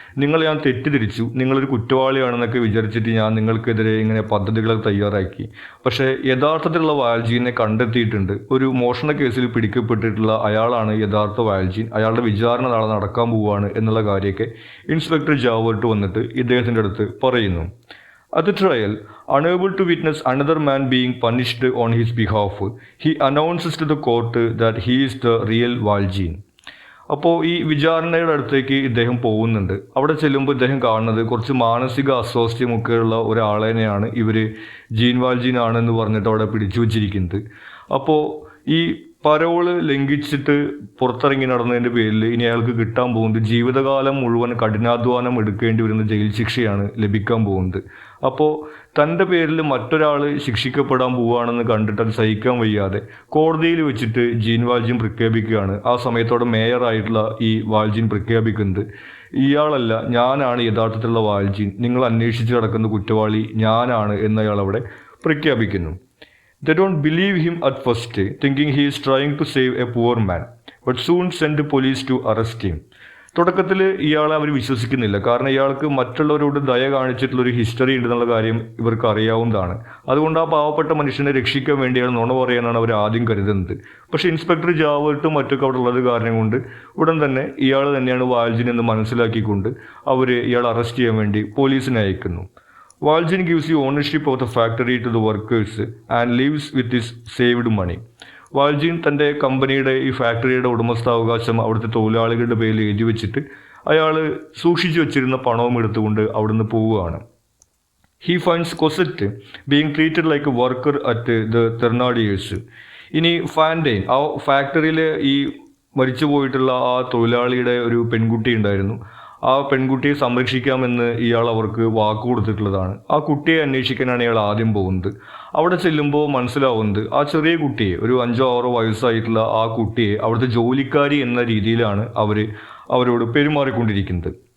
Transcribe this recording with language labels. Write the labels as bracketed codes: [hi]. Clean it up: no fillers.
[ml] നിങ്ങളെ ഞാൻ തെറ്റിദ്ധരിച്ചു, നിങ്ങളൊരു കുറ്റവാളിയാണെന്നൊക്കെ വിചാരിച്ചിട്ട് ഞാൻ നിങ്ങൾക്കെതിരെ ഇങ്ങനെ പദ്ധതികളൊക്കെ തയ്യാറാക്കി. പക്ഷേ യഥാർത്ഥത്തിലുള്ള വാൽജീനെ കണ്ടെത്തിയിട്ടുണ്ട്. ഒരു മോഷണ കേസിൽ പിടിക്കപ്പെട്ടിട്ടുള്ള അയാളാണ് യഥാർത്ഥ വാൽജീൻ. അയാളുടെ വിചാരണ നാളെ നടക്കാൻ പോവുകയാണ് എന്നുള്ള കാര്യമൊക്കെ ഇൻസ്പെക്ടർ ജാവേർട്ട് വന്നിട്ട് ഇദ്ദേഹത്തിൻ്റെ അടുത്ത് പറയുന്നു. [en] At the trial, unable to witness another man being punished on his behalf, he announces to the court that he is the real Valjean. [ml] അപ്പോൾ ഈ വിചാരണയുടെ അടുത്തേക്ക് ഇദ്ദേഹം പോകുന്നുണ്ട്. അവിടെ ചെല്ലുമ്പോൾ ഇദ്ദേഹം കാണുന്നത് കുറച്ച് മാനസിക അസ്വാസ്ഥ്യമൊക്കെയുള്ള ഒരാളെയാണ് ഇവർ ജീൻ വാൽജീൻ ആണെന്ന് പറഞ്ഞിട്ട് അവിടെ പിടിച്ചു വച്ചിരിക്കുന്നത്. അപ്പോൾ ഈ പരോള് ലംഘിച്ചിട്ട് പുറത്തിറങ്ങി നടന്നതിൻ്റെ പേരിൽ ഇനി അയാൾക്ക് കിട്ടാൻ പോകുന്നത് ജീവിതകാലം മുഴുവൻ കഠിനാധ്വാനം എടുക്കേണ്ടി വരുന്ന ജയിൽ ശിക്ഷയാണ് ലഭിക്കാൻ പോകുന്നത്. അപ്പോൾ തൻ്റെ പേരിൽ മറ്റൊരാൾ ശിക്ഷിക്കപ്പെടാൻ പോവുകയാണെന്ന് കണ്ടിട്ട് അത് സഹിക്കാൻ വയ്യാതെ കോടതിയിൽ വെച്ചിട്ട് ജീൻ വാൽജീൻ പ്രഖ്യാപിക്കുകയാണ്. ആ സമയത്തോടെ മേയറായിട്ടുള്ള ഈ വാൽജീൻ പ്രഖ്യാപിക്കുന്നത്, ഇയാളല്ല, ഞാനാണ് യഥാർത്ഥത്തിലുള്ള വാൽജീൻ, നിങ്ങൾ അന്വേഷിച്ച് നടക്കുന്ന കുറ്റവാളി ഞാനാണ് എന്ന് അയാൾ അവിടെ പ്രഖ്യാപിക്കുന്നു. [en] They don't believe him at first, thinking he is trying to save a poor man, but soon send the police to arrest him. [ml] തുടക്കത്തിൽ ഇയാളെ അവർ വിശ്വസിക്കുന്നില്ല. കാരണം ഇയാൾക്ക് മറ്റുള്ളവരോട് ദയ കാണിച്ചിട്ടുള്ളൊരു ഹിസ്റ്ററി ഉണ്ടെന്നുള്ള കാര്യം ഇവർക്ക് അറിയാവുന്നതാണ്. അതുകൊണ്ട് ആ പാവപ്പെട്ട മനുഷ്യനെ രക്ഷിക്കാൻ വേണ്ടിയാണ് നുണ പറയാനാണ് അവർ ആദ്യം കരുതുന്നത്. പക്ഷേ ഇൻസ്പെക്ടർ ജാവേർട്ടും മറ്റൊക്കെ അവിടെ ഉള്ളത് കാരണം കൊണ്ട് ഉടൻ തന്നെ ഇയാൾ തന്നെയാണ് വാൽജീൻ എന്ന് മനസ്സിലാക്കിക്കൊണ്ട് അവർ ഇയാളെ അറസ്റ്റ് ചെയ്യാൻ വേണ്ടി പോലീസിനെ അയക്കുന്നു. [en] Valjean gives the ownership of the factory to the workers and leaves with his saved money. [ml] Valjean തൻ്റെ കമ്പനിയുടെ ഈ ഫാക്ടറിയുടെ ഉടമസ്ഥാവകാശം അവിടുത്തെ തൊഴിലാളികളുടെ പേരിൽ എഴുതി വെച്ചിട്ട് അയാൾ സൂക്ഷിച്ചു വെച്ചിരുന്ന പണവും എടുത്തുകൊണ്ട് അവിടുന്ന് പോവുകയാണ്. [en] He finds Cosette being treated like a worker at the Thénardiers. [ml] ഇനി ഫാൻറ്റൈൻ, ആ ഫാക്ടറിയിലെ ഈ മരിച്ചു പോയിട്ടുള്ള ആ തൊഴിലാളിയുടെ ഒരു പെൺകുട്ടി ഉണ്ടായിരുന്നു. ആ പെൺകുട്ടിയെ സംരക്ഷിക്കാമെന്ന് ഇയാൾ അവർക്ക് വാക്ക് കൊടുത്തിട്ടുള്ളതാണ്. ആ കുട്ടിയെ അന്വേഷിക്കാനാണ് ഇയാൾ ആദ്യം പോകുന്നത്. അവിടെ ചെല്ലുമ്പോൾ മനസ്സിലാവുന്നത് ആ ചെറിയ കുട്ടിയെ, ഒരു 5-6 വയസ്സായിട്ടുള്ള ആ കുട്ടിയെ അവിടുത്തെ ജോലിക്കാരി എന്ന രീതിയിലാണ് അവരോട് പെരുമാറിക്കൊണ്ടിരിക്കുന്നത്.